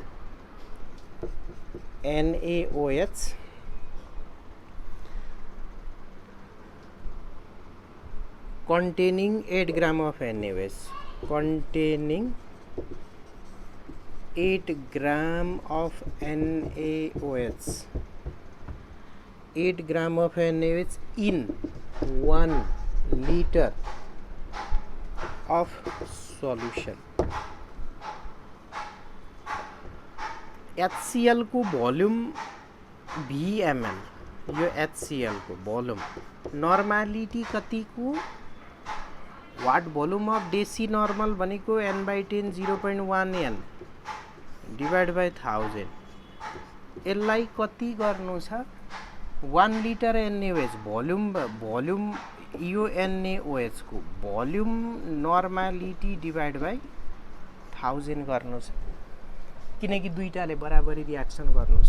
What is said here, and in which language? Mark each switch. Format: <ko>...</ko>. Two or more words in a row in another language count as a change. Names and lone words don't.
<en>NaOH containing 8 gram of NaOH 8 gram of NaOH in 1 liter of solution।</en> <ne>HCl को वॉल्यूम VmL यो HCl को</ne> <en>volume normality</en> <ne>कति को</ne> <en>what volume of deci normal</en> <ne>भनेको n/10 0.1 n</ne> <en>divide by</en> <ne>1000 यसलाई कति गर्नु छ 1 लिटर NaOH भोल्युम यो NaOH को</ne> <en>volume normality divide by</en> <ne>1000 गर्नु छ किनकि दुईटाले बराबरी रियाक्सन गर्नु छ।</ne>